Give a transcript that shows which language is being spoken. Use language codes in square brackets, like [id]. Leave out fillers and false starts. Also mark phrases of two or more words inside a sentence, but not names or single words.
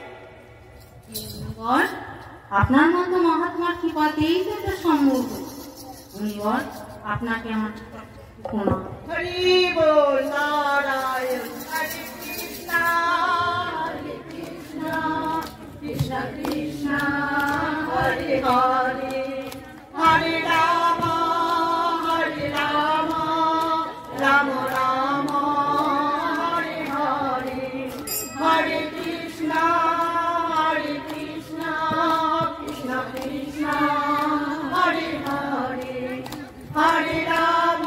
[bn] আপনার মতো মহাত্মার কৃপাতেই তো সম্ভব। মুনিবর, আপনাকে আমার প্রণাম। হরি বল নারায়ণ। [sa] হরে কৃষ্ণ কৃষ্ণ কৃষ্ণ হরে হরে, হরে রাম রাম রাম হরে হরে, হরে কৃষ্ণ কৃষ্ণ কৃষ্ণ হরে হরে, হরে রাম